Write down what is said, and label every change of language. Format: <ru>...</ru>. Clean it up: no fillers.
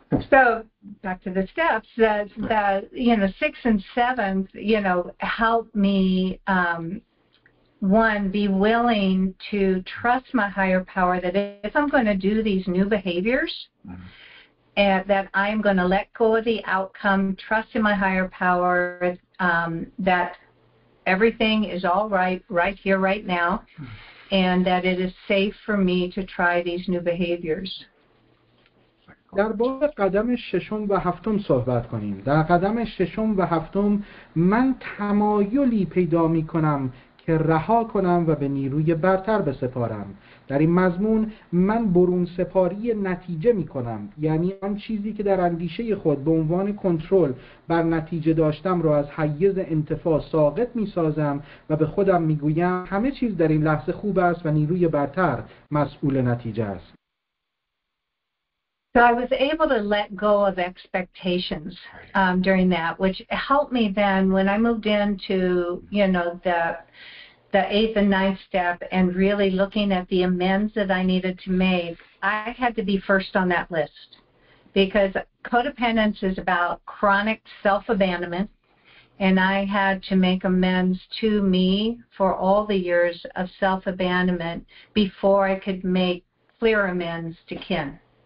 <en>So back to the steps that 6th and 7th, help me one, be willing to trust my higher power that if I'm going to do these new behaviors, and that I'm going to let go of the outcome, trust in my higher power, that everything is all right here, right now, and that it is safe for me to try these new behaviors.</en> <fa>در باب قدم 6 و 7 صحبت کنیم. در قدم 6 و 7 من تمایلی پیدا می کنم که رها کنم و به نیروی برتر بسپارم. در این مضمون من برون سپاری نتیجه می کنم، یعنی آن چیزی که در اندیشه خود به عنوان کنترل بر نتیجه داشتم را از حیز انتفاع ساقط می سازم و به خودم می گویم همه چیز در این لحظه خوب است و نیروی برتر مسئول نتیجه است.</fa> <en>So I was able to let go of expectations during that, which helped me then when I moved into, the 8th and 9th step and really looking at the amends that I needed to make. I had to be first on that list because codependence is about chronic self-abandonment, and I had to make amends to me for all the years of self-abandonment before I could make clear amends to kin.</en>